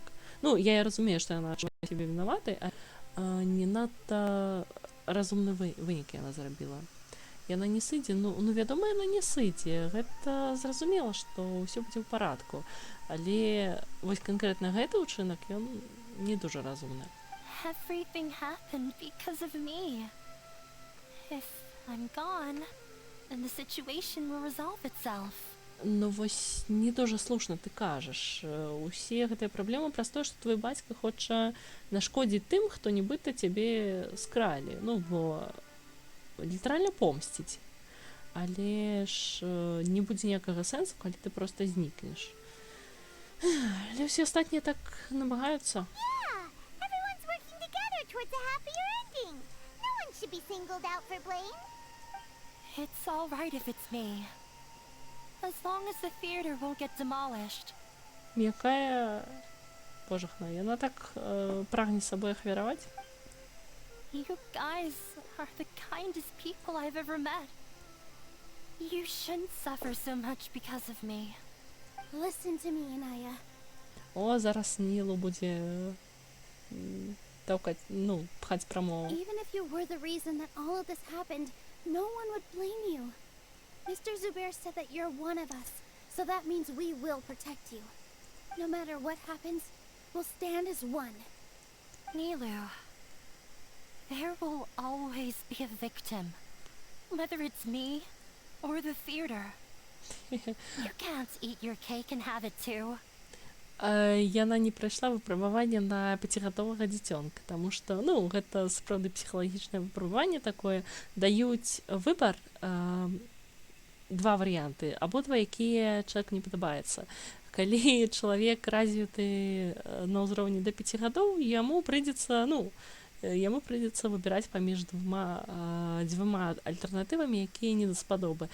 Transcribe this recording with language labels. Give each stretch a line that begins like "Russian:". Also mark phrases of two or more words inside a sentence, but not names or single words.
Belarusian: Ну, я разумею, што яна адчувае сябе вінаватай, а не надта разумны вынік яна зрабіла. Яна не сыдзе, ну, вядома, яна не сыдзе. Гэта зразумела, што ўсё будзе ў парадку. Але вось канкрэтна гэты ўчынак, ён не дуже разумны.
English: Everything happened because of me. If I'm gone, then the situation will resolve itself.
Belarusian: Ну вось не дуже слушна ты кажаш. Усе гэтыя праблемы праз тое, што твой бацька хоча нашкодзіць тым, хто нібыта цябе скралі. Ну, бо літаральна помсціць. Але ж не будзе ніякага сэнсу, калі ты проста знікнеш. Але ўсе астатнія так намагаюцца.
English: Yeah, everyone's working together towards a happier ending. No one should be singled out for blame. It's all right if it's me. As long as the theater won't get demolished.
Belarusian: Якая божахна, яна так прагне сабой ахвяраваць.
English: You guys are the kindest people I've ever met. You shouldn't suffer so much because of me. Listen to me, Inaya.
Belarusian: О, зараз Нілу будзе таўкаць, ну, пхаць прамову.
English: Even if you were the reason that all of this happened, no one would blame you. Mr. Zubair said that you're one of us, so that means we will protect you. No matter what happens, we'll stand as one. Nilou, there will always be a victim. Whether it's me or the theater. You can't eat your cake and have it too.
Belarusian: Яна не прайшла выпрабаванне на 5гадовага дзіцёнка, таму што, ну, гэта сапраўды псіхалагічнае выпрабаванне такое. Даюць выбар два варыянты, абодва якія чалавеку не падабаецца. Калі чалавек развіты на ўзроўні да 5 гадоў, яму прыйдзецца выбіраць паміж дзвюма альтэрнатывамі, якія не даспадобы.